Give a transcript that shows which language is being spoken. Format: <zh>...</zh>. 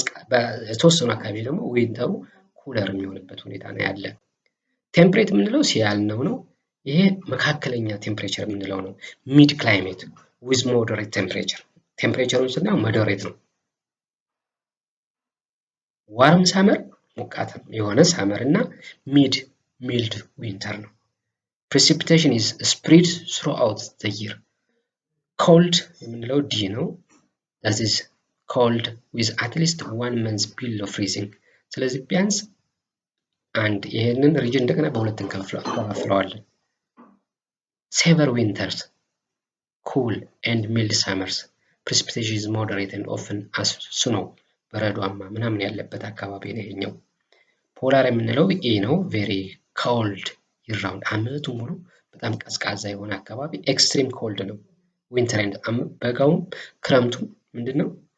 <am>በተወሰኑ አካባቢ ደግሞ ዊንተሩ ኩለር የሚሆንበት ሁኔታ ነው ያለ። ቴምፕሬት የምንለው ሲያልነው ነው። ይሄ መካከለኛ ቴምፕሬቸር የምንለው ነው። ሚድ ክላይሜት ዊዝ ሞደሬት ቴምፕሬቸር ቴምፕሬቸሩን ስናየው ሞደሬት ነው። ዋርም ሳመር ሞቃት የሆነ ሳመር እና ሚልድ ዊንተር ነው።</am> <en>precipitation is spread throughout the year. cold</en> <am>የምንለው ዲ ነው።</am> <en>that is cold with at least 1 month below freezing።</en> <am>ስለዚህ ቢያንስ አንድ ይሄንን ሪጅን እንደገና በሁለት እንከፋፍለዋለን።</am> <en>severe winters, cool and mild summers. precipitation is moderate and often as snow</en> <am>በረዷማ ምናምን ያለበት አካባቢ ነው ይሄኛው። ፖላር የምንለው ኤ ነው። very cold ይራውንድ አመቱ ሙሉ በጣም ቀዝቃዛ የሆነ አካባቢ ኤክስትሪም ኮልድ ነው። ዊንተር ኤንድ በጋውም ክረምቱ ምንድነው?</am>